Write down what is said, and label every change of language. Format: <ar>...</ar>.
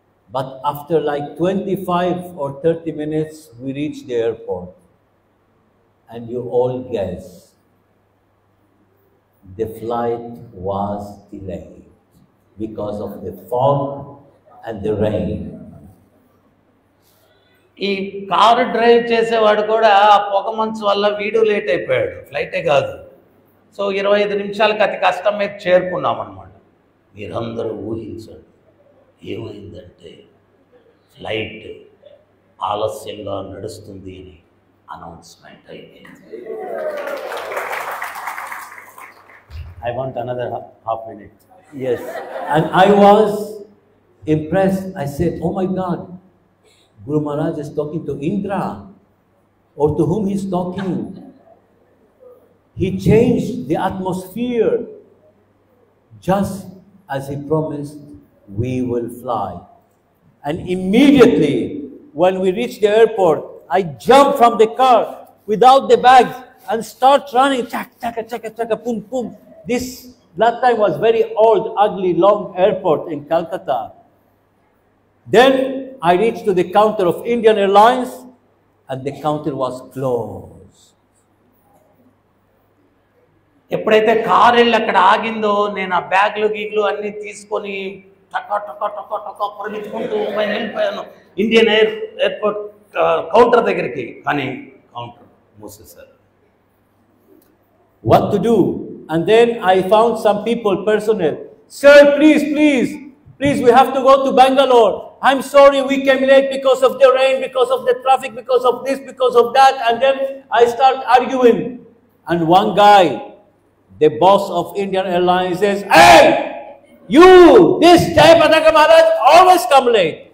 <en>But after like 25 or 30 minutes, we reached the airport. And you all guess, the flight was delayed because of the fog and the rain.</en> <te>ఈ car drive చేసేవాడు కూడా ఆ పొగ మంచు వల్ల వీడు late అయిపోయాడు, ఫ్లైటే కాదు. సో 25 నిమిషాలకి అతి కష్టం మీద చేరుకున్నాం అన్నమాట. మీరందరూ ఊహించండి ఏమైందంటే ఫ్లైట్ ఆలస్యంగా నడుస్తుంది అని అనౌన్స్మెంట్ అయిపోయింది.</te> <en>I want another half minute. Yes. And I was impressed. I said, oh my God, Guru Maharaj is talking to Indra, or to whom he's talking. He changed the atmosphere just as he promised we will fly. And immediately when we reached the airport, I jumped from the car without the bags and start running. Chaka, chaka, chaka, chaka, boom, boom. That time was very old, ugly, long airport in Calcutta. Then I reached to the counter of Indian Airlines and the counter was closed.</en> <te>ఎప్పుడైతే car వెళ్ళి అక్కడ ఆగిందో నేను ఆ బ్యాగ్లు గీగ్లు అన్నీ తీసుకొని టకా టకా టకా టకా పరిగెత్తుకుంటూ పైన వెళ్ళిపోయాను ఇండియన్ ఎయిర్పోర్ట్ కౌంటర్ దగ్గరికి. కానీ కౌంటర్ మూసేశారు.</te> <en>What to do? And then I found some people, personnel. Sir, please, we have to go to Bangalore. I'm sorry we came late because of the rain, because of the traffic, because of this, because of that. And then I start arguing. And one guy, the boss of Indian Airlines, says, hey, you, this Jayapataka Maharaj always come late.</en>